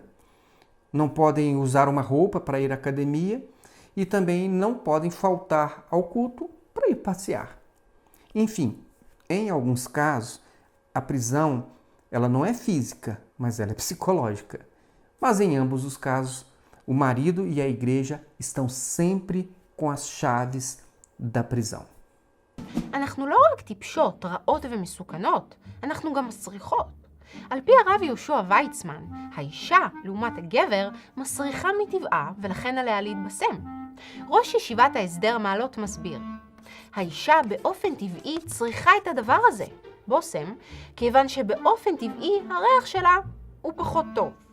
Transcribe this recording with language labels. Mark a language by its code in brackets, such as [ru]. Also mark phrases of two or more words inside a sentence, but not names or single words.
[pt] Não podem usar uma roupa para ir à academia e também não podem faltar ao culto para ir passear. Enfim, em alguns casos, a prisão ela não é física, mas ela é psicológica. Mas em ambos os casos, o marido e a igreja estão sempre com as chaves da prisão. [he] אנחנו לא רק טיפשות, רעות ומסוכנות, אנחנו גם מסריחות. על פי הרב יהושע ויצמן, האישה, לעומת הגבר, מסריחה מטבעה ולכן עליה להתבשם. ראש ישיבת ההסדר מעלות מסביר, האישה באופן טבעי צריכה את הדבר הזה, בושם, כיוון שבאופן טבעי הריח שלה הוא פחות טוב.